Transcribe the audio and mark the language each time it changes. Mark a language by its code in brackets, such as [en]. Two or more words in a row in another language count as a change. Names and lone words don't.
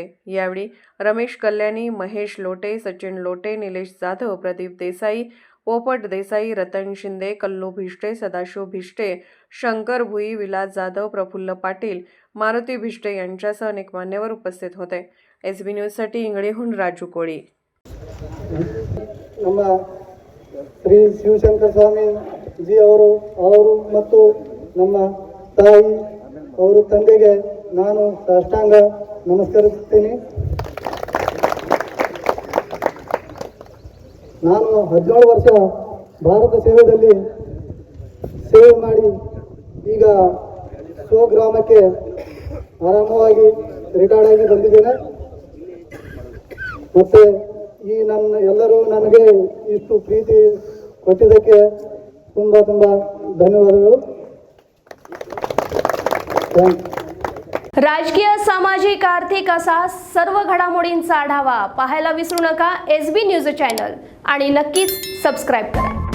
[mr] यावेळी रमेश कल्याणी, महेश लोटे, सचिन लोटे, निलेश जाधव, प्रदीप देसाई, पोपट देसाई, रतन शिंदे, कल्लू भिष्टे, सदाशिव भिष्टे, शंकर भुई, विलास जाधव, प्रफुल्ल पाटील, मारुती भिष्टे यांच्यासह अनेक मान्यवर उपस्थित होते. SB न्यूजसाठी इंगळीहून राजू कोळी. [kn] ಶ್ರೀ ಶಿವಶಂಕರ ಸ್ವಾಮಿ ಜಿ ಅವರು ಮತ್ತು ನಮ್ಮ ತಾಯಿ ಅವರ ತಂದೆಗೆ ನಾನು ಸಾಷ್ಟಾಂಗ ನಮಸ್ಕರಿಸುತ್ತೇನೆ. ನಾನು 17 ವರ್ಷ ಭಾರತ ಸೇವೆಯಲ್ಲಿ ಸೇವೆ ಮಾಡಿ ಈಗ ಸ್ವಗ್ರಾಮಕ್ಕೆ ಆರಾಮವಾಗಿ ರಿಟೈರ್ಡ್ ಆಗಿ ಬಂದಿದ್ದೇನೆ. ಮತ್ತು ಈ ಎಲ್ಲರೂ ನನಗೆ ಇಷ್ಟು ಪ್ರೀತಿ ಕೊಟ್ಟಿದ್ದಕ್ಕೆ ತುಂಬ ಧನ್ಯವಾದಗಳು. [mr] राजकीय, सामाजिक, आर्थिक असा सर्व घडामोडींचा आढावा पाहायला विसरू नका SB न्यूज चॅनल आणि नक्कीच सबस्क्राईब करा.